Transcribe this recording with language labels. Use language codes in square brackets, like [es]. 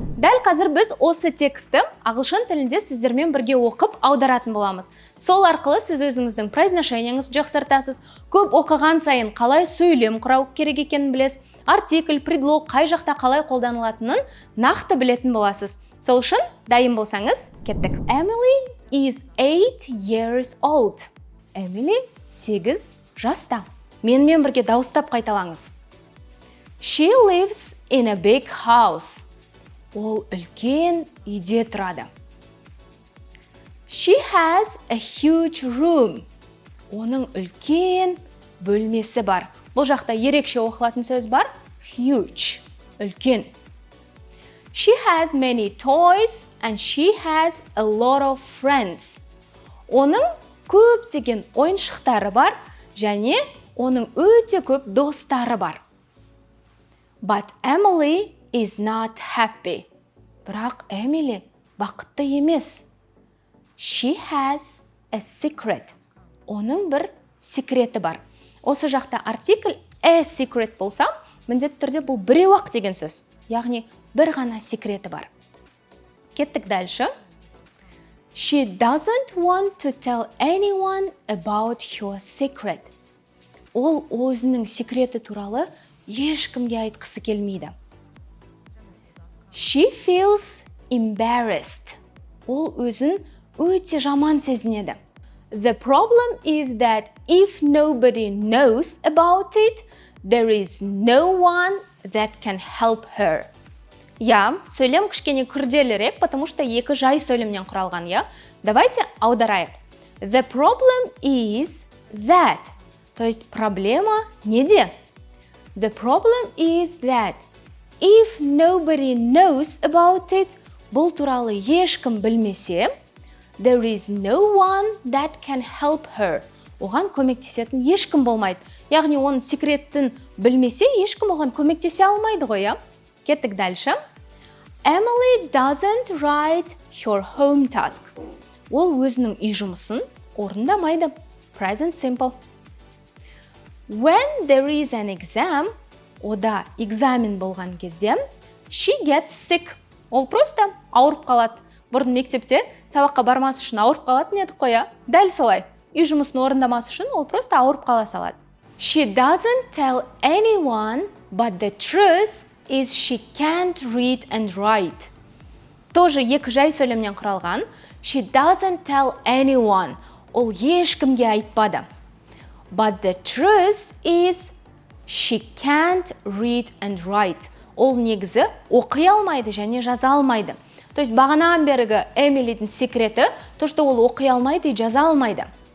[kk] Дәл қазір біз осы тексті ағылшын тілінде сіздермен бірге оқып аударатын боламыз. Сол арқылы сіз өзіңіздің произношениеңізді жақсартасыз. Көп оқыған сайын қалай сөйлем құрау керек екенін білесіз. Артикль, предлог қай жақта қалай қолданылатынын нақты білетін боласыз. Сол үшін дайын болсаңыз, кеттік. [en] Emily is 8 years old. [kk] Emily 8 жаста. Менімен бірге дауыстап қайталаңыз. [en] She lives in a big house. [kk] Ол үлкен үйде тұрады. [en] She has a huge room. [kk] Оның үлкен бөлмесі бар. Бұл жақта ерекше оқылатын сөз бар. [en] Huge. [kk] Үлкен. [en] She has many toys and she has a lot of friends. [kk] Оның көптеген ойыншықтары бар және оның өте көп достары бар. [en] But Emily is not happy. [kk] Бірақ Emily бақытты емес. [en] She has a secret. [kk] Оның бір секреті бар. Осы жақта артикль [en] a secret [kk] болса, міндетті түрде бұл біреу-ақ деген сөз. Яғни бір ғана секреті бар. Кеттік [ru] дальше. [en] She doesn't want to tell anyone about her secret. [kk] Ол өзінің секреті туралы ешкімге айтқысы келмейді. [en] She feels embarrassed. [kk] Ол өзін өте жаман сезінеді. [en] The problem is that if nobody knows about it, there is no one that can help her. [kk] Я, сөйлем кішкене күрделірек, [ru] потому что [kk] екі жай сөйлемнен құралған, я. Давайте аударайық. [en] The problem is that. [ru] То есть проблема [kk] неде? [en] The problem is that if nobody knows about it, [kk] бұл туралы ешкім білмесе, [en] there is no one that can help her. [kk] Оған көмектесетін ешкім болмайды. Яғни оның секретін білмесе, ешкім оған көмектесе алмайды ғой, я? Кеттік [ru] дальше. [en] Emily doesn't write her home task. [kk] Ол өзінің үй жұмысын орындамайды. [en] Present simple. When there is an exam, [kk] ода экзамен болған кезде, [en] she gets sick. [kk] Ол [ru] просто [kk] ауырып қалады. Бұрын мектепте сабаққа бармас үшін ауырып қалатын едік қой, дәл солай. Үй жұмысын орындамас үшін ол [ru] просто [kk] ауырып қала салады. [en] She doesn't tell anyone, but the truth is she can't read and write. [ru] Тоже [kk] екі жай сөйлемнен құралған. [en] She doesn't tell anyone. [kk] Ол ешкімге айтпады. [en] But the truth is she can't read and write. [kk] Ол негізі оқи алмайды және жаза алмайды. [ru] То есть [kk] бағанан бергі Эмилидің секреті, [ru] то, что [kk] ол оқи алмайды [ru] и [kk] жаза алмайды.